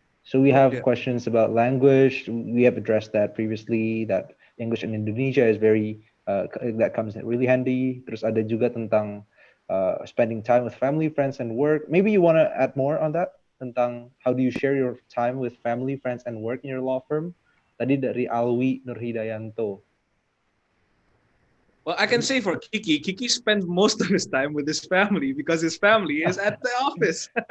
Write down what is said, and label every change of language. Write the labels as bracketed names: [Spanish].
[English] So we have questions about language. We have addressed that previously, that English in Indonesia is very that comes in really handy. [Indonesian] Terus ada juga tentang [English] spending time with family, friends, and work. Maybe you want to add more on that, [Indonesian] tentang [English] how do you share your time with family, friends, and work in your law firm? [Indonesian] Tadi dari Alwi Nurhidayanto. [English] Well, I can say for Kiki spends most of his time with his family because his family is at the office.